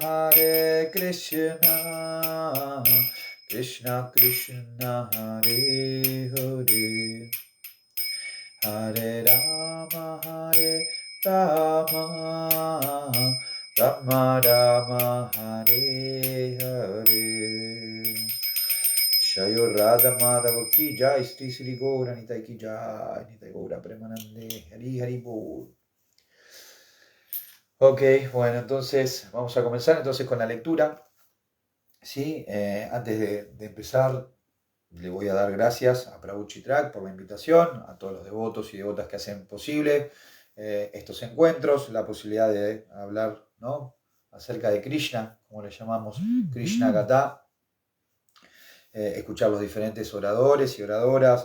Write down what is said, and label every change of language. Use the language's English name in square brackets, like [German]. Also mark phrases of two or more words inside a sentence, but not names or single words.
[Sanskrit] कृष्ण कृष्ण हरे हरे हरे राम राम राम हरे हरे जय राधा माधव [Hindi] की जय, [Sanskrit] Sri Sri Gaura Nitai [Hindi] की जय, [Bangla] নিতাই গৌর প্রেমানন্দে, হরি হরি বোল. [Spanish] Ok, bueno, entonces vamos a comenzar entonces con la lectura. ¿Sí? Antes de empezar, le voy a dar gracias a Prabhu Chitrak por la invitación, a todos los devotos y devotas que hacen posible estos encuentros, la posibilidad de hablar, ¿no?, acerca de Krishna, como le llamamos, Krishna Gata, escuchar los diferentes oradores y oradoras.